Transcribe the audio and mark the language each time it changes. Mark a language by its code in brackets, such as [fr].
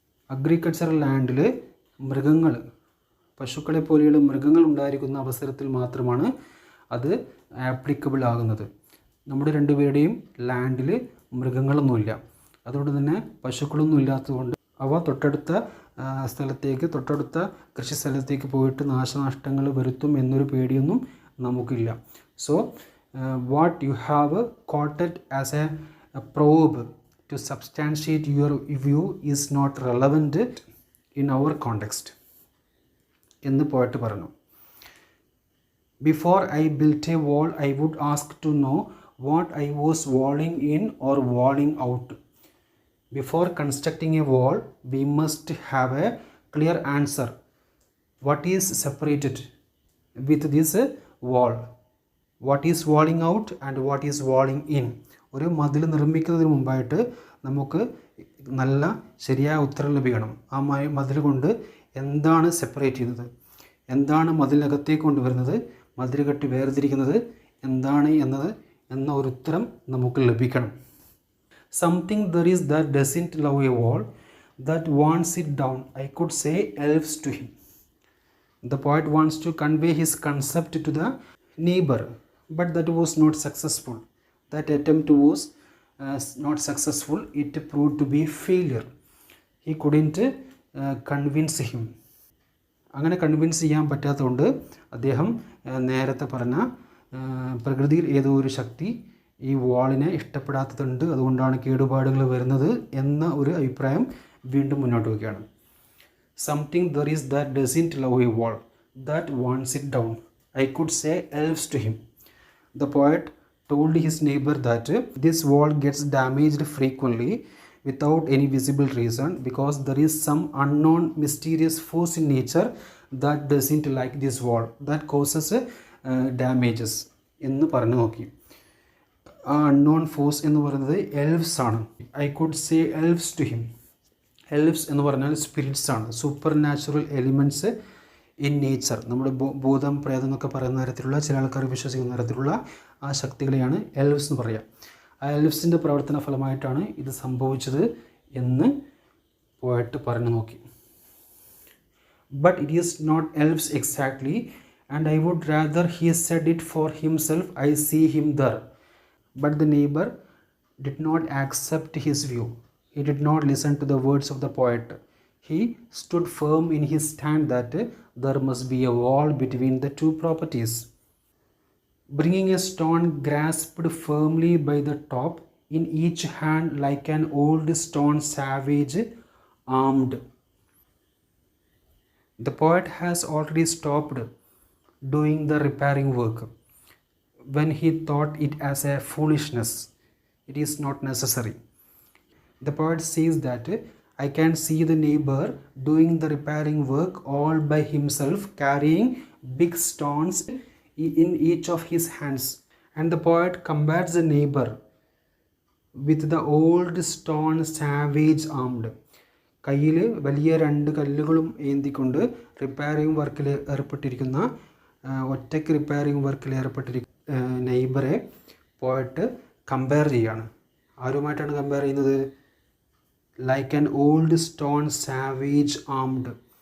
[ml] Agricultural ലാൻഡിൽ മൃഗങ്ങൾ, പശുക്കളെ പോലെയുള്ള മൃഗങ്ങൾ ഉണ്ടായിരിക്കുന്ന അവസരത്തിൽ മാത്രമാണ് അത് ആപ്ലിക്കബിൾ ആകുന്നത്. നമ്മുടെ രണ്ടുപേരുടെയും ലാൻഡിൽ മൃഗങ്ങളൊന്നുമില്ല, അതുകൊണ്ട് തന്നെ പശുക്കളൊന്നും ഇല്ലാത്തതുകൊണ്ട് അവ തൊട്ടടുത്ത സ്ഥലത്തേക്ക്, തൊട്ടടുത്ത കൃഷി സ്ഥലത്തേക്ക് പോയിട്ട് നാശനഷ്ടങ്ങൾ വരുത്തും എന്നൊരു പേടിയൊന്നും നമുക്കില്ല. [en] so what you have quoted as a probe to substantiate your view is not relevant in our context [ml] എന്ന് പോയറ്റ് പറഞ്ഞു. [en] Before I built a wall, I would ask to know what I was walling in or walling out. Before constructing a wall, we must have a clear answer. What is separated with this wall? What is walling out and what is walling in. [ml] ഒരു മതിൽ നിർമ്മിക്കുന്നതിന് മുമ്പായിട്ട് നമുക്ക് നല്ല ശരിയായ ഉത്തരം ലഭിക്കണം. ആ മതിൽ കൊണ്ട് എന്താണ് സെപ്പറേറ്റ് ചെയ്യുന്നത്, എന്താണ് മതിലിനകത്തേക്ക് കൊണ്ടുവരുന്നത്, മതിൽ കെട്ടി വേർതിരിക്കുന്നത് എന്താണ് എന്ന ഒരു ഉത്തരം നമുക്ക് ലഭിക്കണം. [en] Something there is that doesn't love a wall that wants it down. I could say elves to him. The poet wants to convey his concept to the neighbour. But that was not successful. That attempt was not successful. It proved to be failure. He couldn't convince him. [ml] അങ്ങനെ convince ചെയ്യാൻ പറ്റാത്തതുകൊണ്ട് അദ്ദേഹം നേരത്തെ പറഞ്ഞ പ്രകൃതിയിൽ ഏതോ ഒരു ശക്തി ഈ വാളിനെ ഇഷ്ടപ്പെടാത്തതുണ്ട്, അതുകൊണ്ടാണ് കേടുപാടുകൾ വരുന്നത് എന്ന ഒരു അഭിപ്രായം വീണ്ടും മുന്നോട്ട് വയ്ക്കുകയാണ്. [en] Something there is that doesn't love a wall, that wants it down. I could say elves to him. The poet told his neighbor that this wall gets damaged frequently without any visible reason because there is some unknown mysterious force in nature that doesn't like this wall, that causes damages [ml] എന്ന് പറഞ്ഞു നോക്കി. ആ unknown force എന്ന് പറയുന്നത് എൽവ്സ് ആണ്. [en] I could say elves to him. [ml] എൽവ്സ് എന്ന് പറഞ്ഞാൽ spirits ആണ്, super natural elements in nature. നമ്മുടെ ഭൂതം പ്രേതം എന്നൊക്കെ പറയുന്ന തരത്തിലുള്ള, ചില ആൾക്കാർ വിശ്വസിക്കുന്ന തരത്തിലുള്ള ആ ശക്തികളെയാണ് എൽവ്സ് എന്ന് പറയുക. ആ എൽവ്സിൻ്റെ പ്രവർത്തന ഫലമായിട്ടാണ് ഇത് സംഭവിച്ചത് എന്ന് പോയറ്റ് പറഞ്ഞു നോക്കി. [en] But it is not elves exactly and I would rather he said it for himself. I see him there. But the neighbor did not accept his view. He did not listen to the words of the poet. He stood firm in his stand that there must be a wall between the two properties. Bringing a stone grasped firmly by the top in each hand like an old stone savage armed. The poet has already stopped doing the repairing work when he thought it as a foolishness. It is not necessary. The poet says that I can see the neighbor doing the repairing work all by himself, carrying big stones in each of his hands. And the poet compares the neighbor with the old stone savage armed. [ml] കയ്യിൽ വലിയ 2 കല്ലുകളും ഏന്തിക്കൊണ്ട് repairing വർക്കിൽ ഏർപ്പെട്ടിരിക്കുന്ന, ഒറ്റയ്ക്ക് repairing വർക്കിൽ ഏർപ്പെട്ടിരിക്കുന്ന നെയ്ബറെ പോയിട്ട് compare ചെയ്യുകയാണ്. ആരുമായിട്ടാണ് കമ്പയർ ചെയ്യുന്നത്? [en] Like an old stone savage armed.